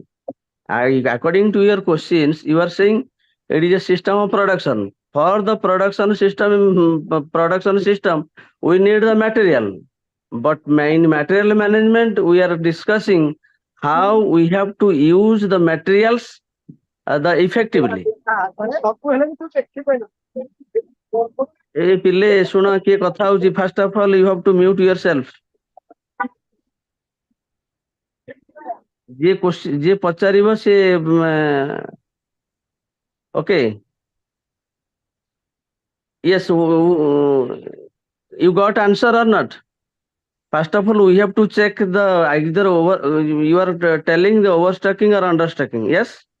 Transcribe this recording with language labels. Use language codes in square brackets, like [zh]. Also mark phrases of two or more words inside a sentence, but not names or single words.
[en] According to your questions, you are saying it is a system of production. For the production system, we need the material. But in material management, we are discussing how we have to use the materials effectively. [or] ଏ ପିଲେ ଶୁଣ କିଏ କଥା ହଉଛି, [en] first of all you have to mute yourself. [or] ଯିଏ ପଚାରିବ ସେ okay. [en] Yes, you got answer or not? First of all, we have to check the either you are telling the overstocking or understocking. Yes.